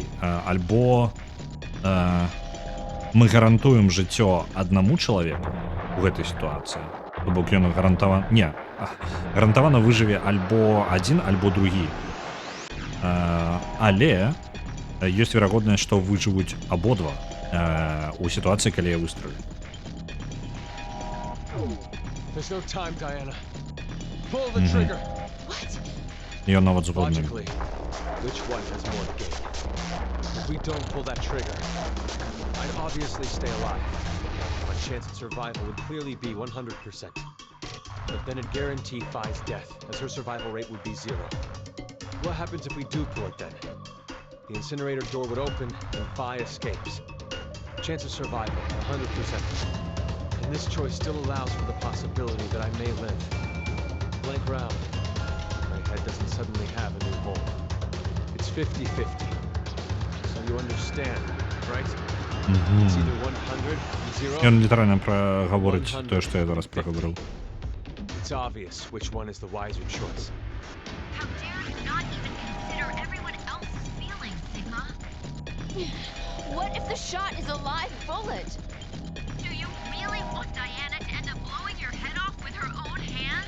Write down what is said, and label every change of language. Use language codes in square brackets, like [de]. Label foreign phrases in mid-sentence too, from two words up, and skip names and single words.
[be] Альбо мы гарантуем жыццё аднаму чалавеку у гэтай сітуацыі. То бок ён гарантавана... Не, гарантавана выжыве альбо адзін, альбо другі. Але ёсць верагоднасць, што выжывуць абодва у сітуацыі, калі я выстрелю. [en] There's no time, Diana. Pull the trigger. What? [be] Ён нават згодны. [en] Logically, which one has more to gain? If we don't pull that trigger, I'd obviously stay alive. My chance at survival would clearly be 100%. But then it'd guarantee Phi's death, as her survival rate would be 0. What happens if we do pull it then? The incinerator door would open and Phi escapes. Chance of survival, 100%. And this choice still allows for the possibility that I may live. Blank round. My head doesn't suddenly have a new home. It's 50-50. So you understand, right? It's either 100 and 0. [be] Ён літаральна прагаворыць тое, што я зараз прагаварыў. [en] It's obvious which one is the wiser choice. How dare you not even consider everyone else's feelings, Sigma? What if the shot is a live bullet? Do you really want Diana to end up blowing your head off with her own hands?